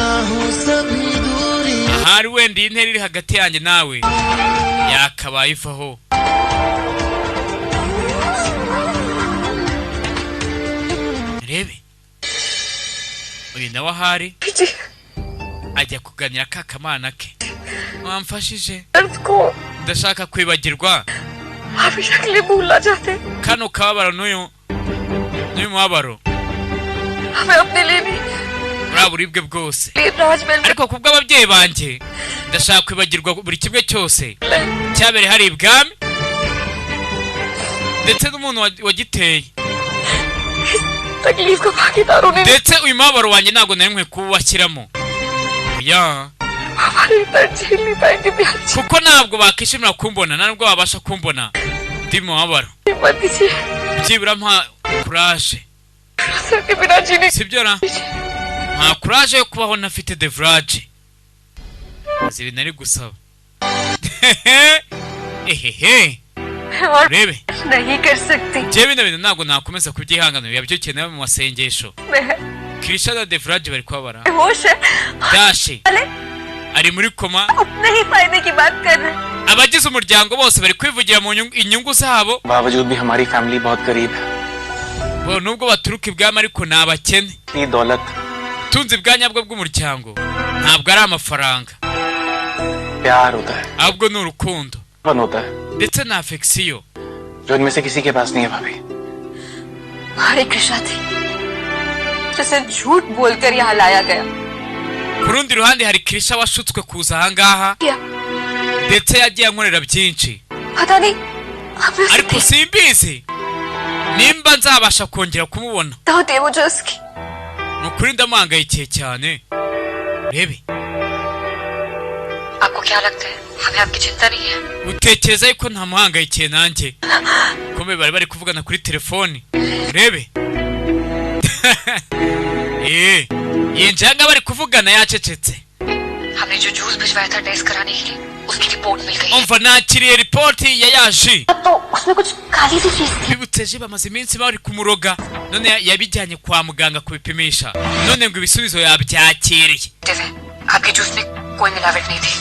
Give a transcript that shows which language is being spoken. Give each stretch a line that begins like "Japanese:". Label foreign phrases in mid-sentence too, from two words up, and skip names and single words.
Kinyarwanda: ahari wenda iyi ntera iri hagati yanjye nawe yakabaye ivaho rebe uyu nawe ahari ajya kuganira kakamana ke. Wamfashije?
Hindi: दर्द को
Kinyarwanda: Ndashaka kwibagirwa
Hindi: हमेशा के लिए भूलना चाहते हैं।
Kinyarwanda: kano kababaro n'uyu mubabaro
Hindi: हमें अपने लिए नहीं,
Kinyarwanda: buriya buribwe bwose.
Hindi: राजमहल में
Kinyarwanda: Ariko kubw'ababyeyi banjye ndashaka kwibagirwa buri kimwe cyose cyabereye hari ibwami ndetse n'umuntu wagiteye,
Hindi: तकलीफ का भागीदार होने
Kinyarwanda: ndetse uyu mubabaro wanjye ntabwo nari nkwiye kuwubashyiramo. Oya,
Hindi: हमारे दर्द झेल नहीं पाएंगे प्यार जी।
Kinyarwanda: kuko ntabwo bakishimira kumbona, nta nubwo babasha kumbona ndi mu mubabaro.
Hindi: मत दीजिए,
Kinyarwanda: Byibura mpa kuraje,
Hindi: सर के बिना जीने
Kinyarwanda: sibyo na? Nta kuraje yo kubaho ntafite Devrage. Azi ibintu ari gusaba. Ehehe,
Hindi: और
Kinyarwanda: urebe
Hindi: नहीं कर सकती
Kinyarwanda: njye bino bintu ntabwo nakomeza kubyihanganira, biba bikenewe mu masengesho.
Hindi: मैं
Kinyarwanda: Krisha na Devrage bari kubabara.
Hindi: होश है Dashi अरे
Kinyarwanda: ari muri koma,
Hindi: अपने ही फायदे की बात कर रहे हैं।
Kinyarwanda: abagize umuryango bose bari kwivugira mu inyungu zabo.
Hindi: बावजूद भी हमारी फैमिली बहुत गरीब है।
Kinyarwanda: Bo nubwo baturuka ibwami ariko ni abakene.
Hindi: ये दौलत
Kinyarwanda: Tunzi bwa nyabwo bw'umuryango ntabwo ari amafaranga,
Hindi: प्यार होता है,
Kinyarwanda: ahubwo ni urukundo
Hindi: फन होता है,
Kinyarwanda: ndetse na affection.
Hindi: जो इनमें से किसी के पास नहीं है भाभी। हरे कृष्णा थी जिसे झूठ बोलकर यहाँ लाया गया
Kinyarwanda: Ku rundi ruhande hari Krisha washutswe kuza ahangaha
Hindi: क्या
Kinyarwanda: ndetse yagiye ankorera byinshi,
Hindi: पता नहीं हमें उसे
Kinyarwanda: ariko simbizi nimba nzabasha kongera kumubona.
Hindi: देखता होती है मुझे उसकी
Kinyarwanda: Ni ukuri ndamuhangayikiye cyane. Rebe,
Hindi: आपको क्या लगता है हमें आपकी चिंता नहीं है?
Kinyarwanda: utekereza yuko ntamuhangayikiye nanjye? Kumbe bari bari kuvugana kuri telefoni. Rebe. Yinjanga bari kuvugana yacecetse.
Hindi: हमने जो जूस भिजवाया था टेस्ट कराने के लिए उसकी रिपोर्ट मिल गई है।
Kinyarwanda: Umva nakiriye ripoti ya yaji.
Hindi: तो उसमें कुछ काली सी चीज थी
Kinyarwanda: Bibutse ji bamaze iminsi bari kumuroga, none yabijyanye kwa muganga kubipimisha, none ngo ibisubizo yabyakiriye.
Hindi: आपके जूस में कोई मिलावट नहीं थी।